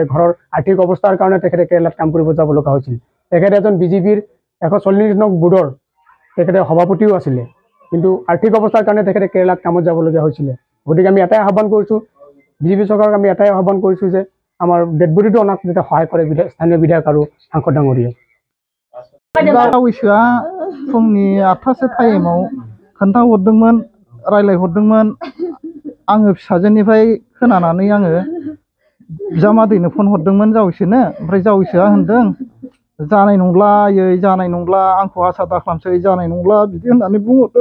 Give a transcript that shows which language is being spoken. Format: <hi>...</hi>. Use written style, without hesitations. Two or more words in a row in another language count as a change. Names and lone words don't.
<as>ঘৰৰ আৰ্থিক অৱস্থাৰ কাৰণে তেখেতে কেৰেলাত কাম কৰিব যাব লগা হৈছিল। তেখেতে এজন বিজেপিৰ 140 নং বুথৰ তেখেতে সভাপতিও আছিলে, কিন্তু আৰ্থিক অৱস্থাৰ কাৰণে তেখেতে কেৰেলাত কামত যাবলগীয়া হৈছিলে। গতিকে আমি এটাই আহ্বান কৰিছোঁ, বিজেপি চৰকাৰক আমি এটাই আহ্বান কৰিছোঁ যে আমাৰ ডেড বডিটো অনাত যাতে সহায় কৰে স্থানীয় বিধায়ক আৰু সাংসদ ডাঙৰীয়াই।</as> <brx>जावैसोआ फुंनि 8टासो टाइमाव खोन्थाहरदोंमोन, रायलायहरदोंमोन। आङो फिसाजोनिफ्राय खोनानानै आङो बिजामादैनो फन हरदोंमोन जावैसोनो। ओमफ्राय जावैसोआ होनदों जानाय नंला जानाय नंला आंखौ आसा दाखालामसै जानाय नंला बिदि होननानै बुंहरदों।</brx>